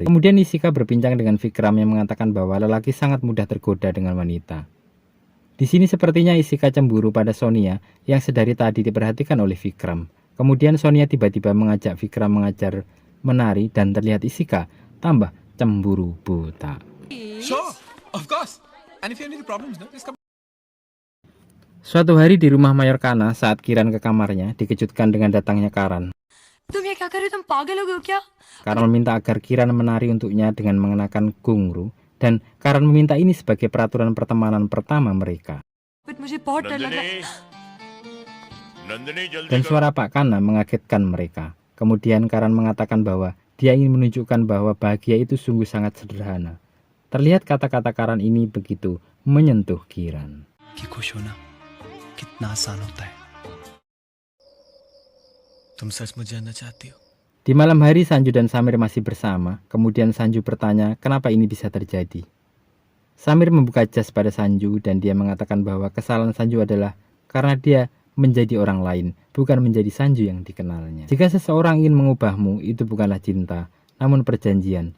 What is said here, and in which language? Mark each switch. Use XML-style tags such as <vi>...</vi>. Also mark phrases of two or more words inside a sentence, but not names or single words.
<id>Kemudian Isika berbincang dengan Vikram yang mengatakan bahwa lelaki sangat mudah tergoda dengan wanita. Di sini sepertinya Isika cemburu pada Sonia yang sedari tadi diperhatikan oleh Vikram. Kemudian Sonia tiba-tiba mengajak Vikram mengajar menari dan terlihat Ishika tambah cemburu buta.</id> <en>Sure, of course. And if you have any problems, no, just come.</en> <id>Suatu hari di rumah Mayor Kana saat Kiran ke kamarnya dikejutkan dengan datangnya Karan.</id> <hi>तुम ये क्या कर रहे हो? तुम पागल हो गए हो क्या?</hi> <id>Karan meminta agar Kiran menari untuknya dengan mengenakan ghungroo dan Karan meminta ini sebagai peraturan pertemanan pertama mereka.</id> <hi>बट मुझे बहुत डर लग रहा है. नंदिनी जल्दी</hi> <id>Dan suara Pak Kana mengagetkan mereka. Kemudian Karan mengatakan bahwa dia ingin menunjukkan bahwa bahagia itu sungguh sangat sederhana. Terlihat kata-kata Karan ini begitu menyentuh Kiran.</id> <hi>कि खुश होना कितना आसान होता है. तुम सचमुच जानना चाहती हो?</hi> <id>Di malam hari Sanju dan Samir masih bersama. Kemudian Sanju bertanya kenapa ini bisa terjadi. Samir membuka jas pada Sanju dan dia mengatakan bahwa kesalahan Sanju adalah karena dia menjadi orang lain, bukan menjadi Sanju yang dikenalnya. Jika seseorang ingin mengubahmu, itu bukanlah cinta, namun perjanjian.</id>